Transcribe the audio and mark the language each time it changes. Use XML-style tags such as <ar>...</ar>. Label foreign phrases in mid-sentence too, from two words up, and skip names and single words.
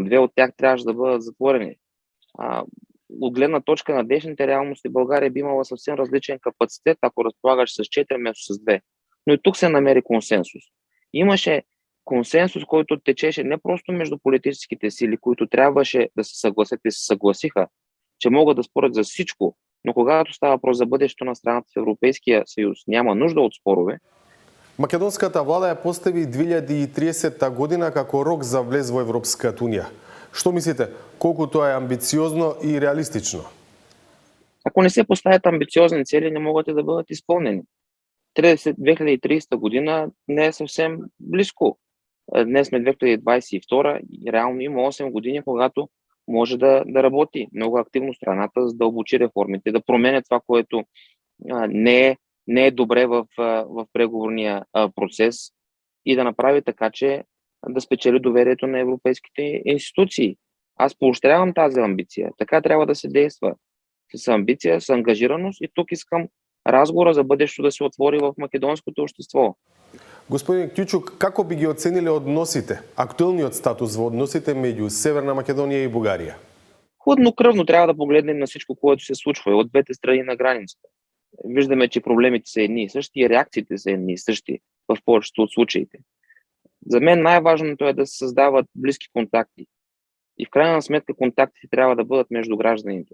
<bg>2 от тях трябваше да бъдат затворени. От гледна точка на днешните реалности, България би имала съвсем различен капацитет, ако разполагаш с 4 вместо с 2. Но и тук се намери консенсус. Имаше консенсус, който течеше не просто между политическите сили, които трябваше да се съгласят и се съгласиха, че могат да спорят за всичко, но когато става въпрос за бъдещето на страната в Европейския съюз, няма нужда от спорове.</bg> <mk>Македонската влада ја постави 2030 година како рок за влез во Европската унија. Што мислите, колку тоа е амбициозно и реалистично?</mk> <bg>Ако не се поставят амбициозни цели, не могат и да бъдат изпълнени. 2030 година не е съвсем близко. Днес сме 2022 и реално има 8 години, когато може да работи много активно страната, за да дълбочи реформите, да променя това, което не е добре в преговорния процес и да направи така, че да спечели доверието на европейските институции. Аз поощрявам тази амбиция. Така трябва да се действа. С амбиция, с ангажираност и тук искам разговора за бъдещето да се отвори в македонското общество.</bg> <mk>Господин Кјучук, како би ги оцениле односите, актуелниот статус во односите меѓу Северна Македонија и Бугарија?</mk> <bg>Хладнокръвно трябва да погледнем на всичко, което се случва от двете страни на границата. Виждаме, че проблемите са едни и същи и реакциите са едни и същи в повечето от случаите. За мен най-важното е да се създават близки контакти. И в крайна сметка контактите трябва да бъдат между гражданите.</bg>